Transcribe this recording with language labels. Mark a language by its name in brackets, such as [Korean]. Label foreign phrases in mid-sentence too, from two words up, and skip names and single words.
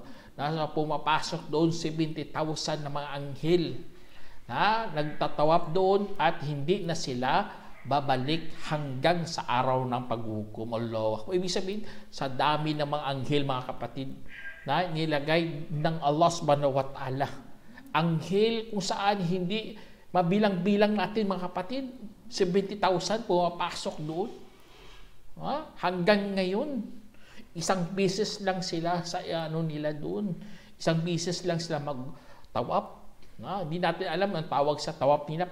[Filipino] Pumapasok doon 70,000 na mga anghel na nagtatawap doon at hindi na sila babalik hanggang sa araw ng paghukom. [Arabic] الله أكبر. [Filipino] Ibig sabihin, sa dami ng mga anghel mga kapatid, na nilagay ng Allah [Arabic] سبحانه وتعالى. [Filipino] Anghel kung saan hindi mabilang-bilang natin mga kapatid. 70,000 pumapasok doon. Hanggang ngayon, isang beses lang sila sa nila doon. Isang beses lang sila magtawap. Hindi natin alam ang tawag sa tawap nila.